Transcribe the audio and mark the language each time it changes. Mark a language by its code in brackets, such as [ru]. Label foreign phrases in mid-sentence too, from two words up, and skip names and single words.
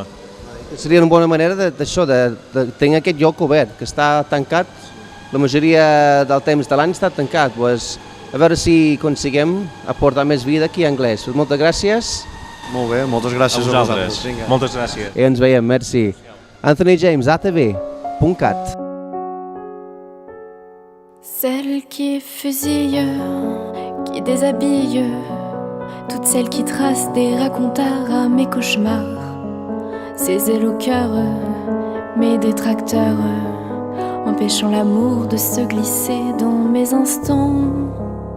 [ca] Seria una bona manera d'això, de tenir aquest lloc obert, que està tancat, la majoria del temps de l'any està tancat. A veure si aconseguim aportar més vida aquí a Anglès. Moltes gràcies. Molt bé, moltes gràcies a vosaltres. Moltes gràcies. I ens veiem, merci. Anthony James, ATV.cat. [fr] Celle qui fusille, qui déshabille, toutes celles qui tracent des racontars à mes cauchemars, ces ailes au cœur, mes détracteurs, empêchant l'amour de se glisser dans mes instants.